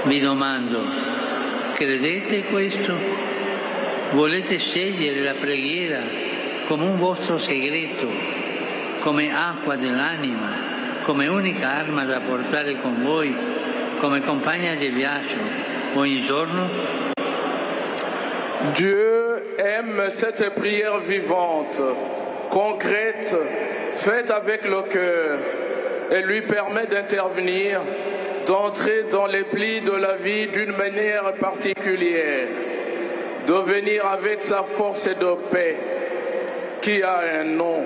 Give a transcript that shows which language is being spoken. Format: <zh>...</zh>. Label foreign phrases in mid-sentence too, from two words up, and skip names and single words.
<it>Vi domando, che Credete questo? Volete scegliere la preghiera come un vostro segreto, come acqua dell'anima, come unica arma da portare con voi, come compagna di viaggio ogni giorno?</it> <fr>Dieu aime cette prière vivante, concrète, faite avec le cœur, et lui permet d'intervenir, d'entrer dans les plis de la vie d'une manière particulière, de venir avec sa force et de paix, qui a un nom.</fr>